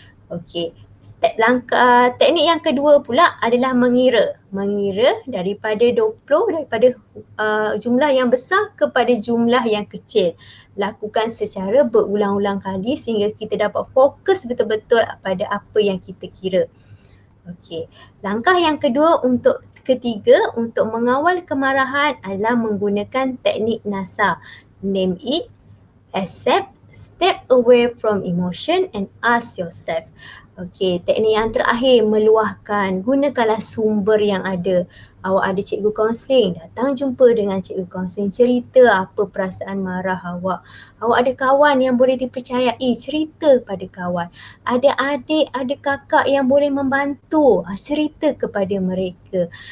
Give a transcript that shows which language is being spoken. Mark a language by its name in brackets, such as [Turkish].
[Malay] Okey, teknik yang kedua pula adalah mengira daripada 20, daripada jumlah yang besar kepada jumlah yang kecil. Lakukan secara berulang-ulang kali sehingga kita dapat fokus betul-betul pada apa yang kita kira. Okey, langkah yang ketiga untuk mengawal kemarahan adalah menggunakan teknik NASA. [English] Name it, accept, step away from emotion and ask yourself. [Malay] Okey, teknik yang terakhir, meluahkan. Gunakanlah sumber yang ada. Awak ada cikgu kaunseling, datang jumpa dengan cikgu kaunseling, cerita apa perasaan marah awak. Awak ada kawan yang boleh dipercayai, cerita pada kawan. Ada adik, ada kakak yang boleh membantu, cerita kepada mereka.